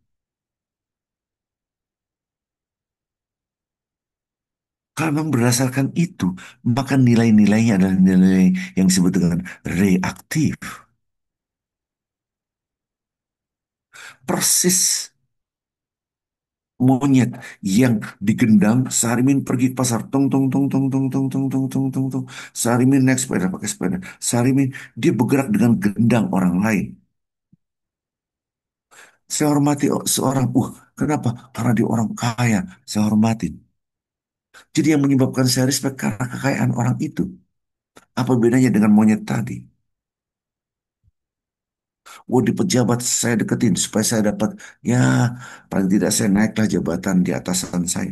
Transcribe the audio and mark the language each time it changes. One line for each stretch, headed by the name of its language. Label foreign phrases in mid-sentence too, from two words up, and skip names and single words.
Indonesian: Kalau memang berdasarkan itu, maka nilai-nilainya adalah nilai yang disebut dengan reaktif. Persis monyet yang digendang, Sarimin pergi ke pasar, tong tong tong tong tong tong tong tong tong tong tong. Sarimin naik sepeda pakai sepeda. Sarimin dia bergerak dengan gendang orang lain. Saya hormati seorang, kenapa? Karena dia orang kaya, saya hormati. Jadi yang menyebabkan saya respect karena kekayaan orang itu. Apa bedanya dengan monyet tadi? Di pejabat saya deketin supaya saya dapat, ya paling tidak saya naiklah jabatan di atasan saya.